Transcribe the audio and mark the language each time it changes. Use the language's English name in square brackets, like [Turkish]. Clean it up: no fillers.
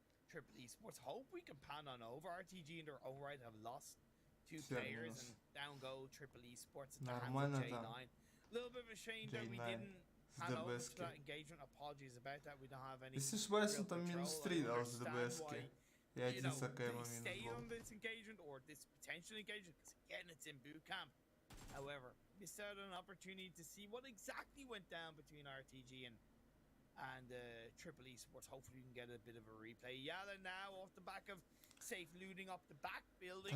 [English] Triple Esports hope we can pan on over. RTG in their own right have lost 2 players and down go Triple Esports at the hands of J9. A little bit of a shame that we didn't pan over to that engagement. Apologies about that. We don't have any. [Russian] Если ошибаюсь, он там минус 3 дал с ДБСки. И один Сакаема минус 2. [English] Stay on this engagement or this potential engagement because again it's in boot camp. However, missed out on an opportunity to see what exactly went down between RTG and Triple Esports. Hopefully we can get a bit of a replay. Yala now off the back of safe looting up the back buildings.